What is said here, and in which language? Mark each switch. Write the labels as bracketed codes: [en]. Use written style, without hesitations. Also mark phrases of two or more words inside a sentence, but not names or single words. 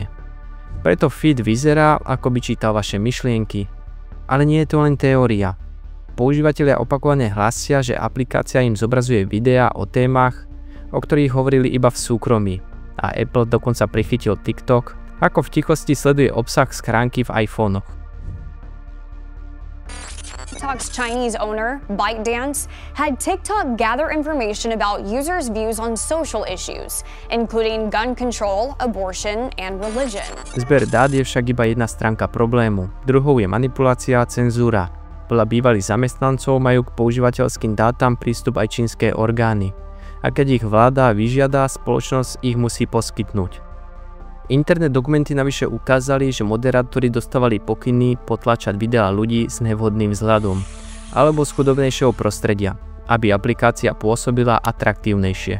[sk] Preto feed vyzerá, ako by čítal vaše myšlienky. Ale nie je to len teória. Používatelia opakovane hlásia, že aplikácia im zobrazuje videá o témach, o ktorých hovorili iba v súkromí. A Apple dokonca prichytil TikTok, ako v tichosti sleduje obsah schránky v iPhonech. [en] TikTok's Chinese owner, ByteDance, had TikTok gather information about users' views on social issues, including gun control, abortion, and religion. [sk] Zber dát je však iba jedna stránka problému. Druhou je manipulácia a cenzúra. Podľa bývalých zamestnancov majú k používateľským dátam prístup aj čínske orgány. A keď ich vláda vyžiada, spoločnosť ich musí poskytnúť. Internet dokumenty navyše ukázali, že moderátori dostávali pokyny potlačať videá ľudí s nevhodným vzhľadom alebo z chudobnejšieho prostredia, aby aplikácia pôsobila atraktívnejšie.